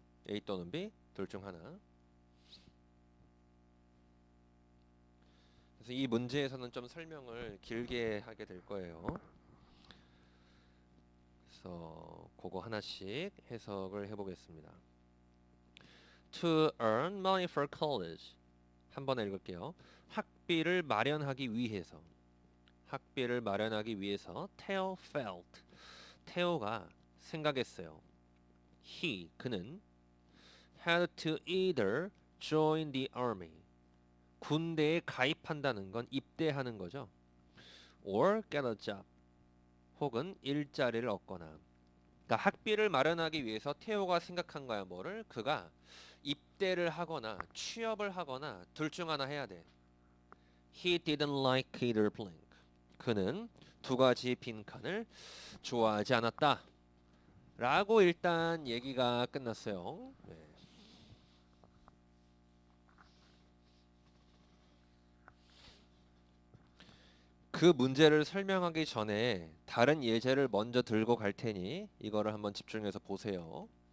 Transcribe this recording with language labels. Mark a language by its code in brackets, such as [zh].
[ko] A 또는 B 둘 중 하나. 그래서 이 문제에서는 좀 설명을 길게 하게 될 거예요. 그래서 그거 하나씩 해석을 해보겠습니다. [en] To earn money for college. [ko] 한 번 읽을게요. 학비를 마련하기 위해서. 학비를 마련하기 위해서 [en] Theo felt. [ko] 테오가 생각했어요. 그는 [en] had to either join the army. [ko] 군대에 가입한다는 건 입대하는 거죠. [en] or get a job. [ko] 혹은 일자리를 얻거나. 그러니까 학비를 마련하기 위해서 테오가 생각한 거야. 뭐를? 그가 입대를 하거나 취업을 하거나 둘 중 하나 해야 돼. [en] He didn't like either blank. [ko] 그는 두 가지 빈칸을 좋아하지 않았다. 라고 일단 얘기가 끝났어요. 네. 그 문제를 설명하기 전에 다른 예제를 먼저 들고 갈 테니 이거를 한번 집중해서 보세요.